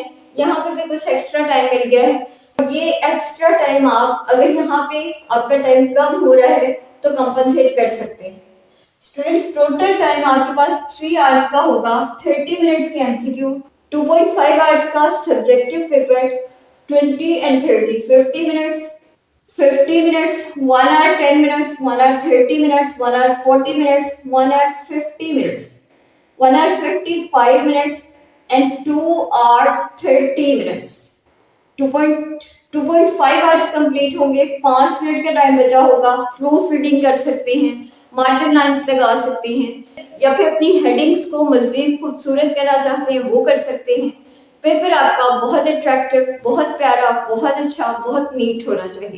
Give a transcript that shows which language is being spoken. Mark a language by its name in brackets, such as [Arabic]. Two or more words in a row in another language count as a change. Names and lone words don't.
[Urdu] یہاں پہ بھی کچھ [English] extra time [Urdu] مل گیا ہے، اور یہ [English] extra time [Urdu] آپ اگر یہاں پہ آپ کا ٹائم کم ہو رہا ہے تو کمپنسیٹ کر سکتے ہیں۔ [English] students total time [Urdu] آپ کے پاس 3 آورس کا ہوگا، 30 منٹس کی MCQ، 2.5 آورس کا سبجیکٹیو پیپر، [English] 20 and 30 50 minutes, 50 minutes, 1 hour 10 minutes, 1 hour 30 minutes, 1 hour 40 minutes, 1 hour 50 minutes, 1 hour 55 minutes, and 2 hour 30 minutes. [Urdu] 2.5 hours کمپلیٹ ہوں گے، 5 منٹ کا ٹائم بچا ہوگا، [English] proof reading [Urdu] کر سکتے ہیں، [English] margin lines [Urdu] لگا سکتے ہیں، یا پھر اپنی ہیڈنگز کو مزید خوبصورت کرنا چاہتے ہیں وہ کر سکتے ہیں۔ پیپر آپ کا بہت اٹریکٹیو، بہت پیارا، بہت اچھا، بہت نیٹ ہونا چاہیے۔